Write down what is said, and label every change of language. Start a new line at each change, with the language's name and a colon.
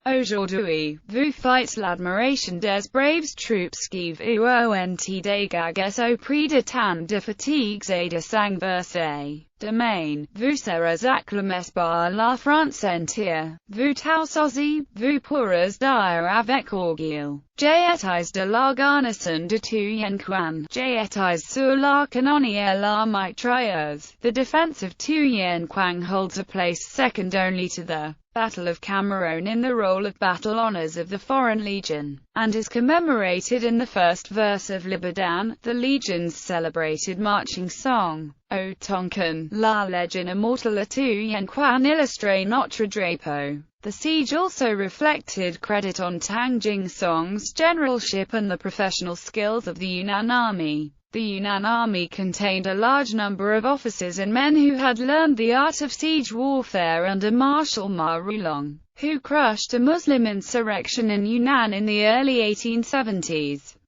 French: Aujourd'hui, vous faites l'admiration des braves troupes qui vous ont dégagés au prix de tant de fatigues et de sang versé. Demain, vous serez acclamés par la France entière. Vous tous aussi, vous pourrez dire avec orgueil. J'étais de la garnison de Tuyen Quang. J'étais sur la canonnière la mitrailleuse.
English: The defense of Tuyen Quang holds a place second only to the Battle of Cameroon in the roll of battle honors of the Foreign Legion, and is commemorated in the first verse of Libadan, the Legion's celebrated marching song.
French: O Tonkin, la Légion immortelle à Tuyen Quang illustre notre drapeau.
English: The siege also reflected credit on Tang Jingsong's generalship and the professional skills of the Yunnan army. The Yunnan army contained a large number of officers and men who had learned the art of siege warfare under Marshal Ma Rulong, who crushed a Muslim insurrection in Yunnan in the early 1870s.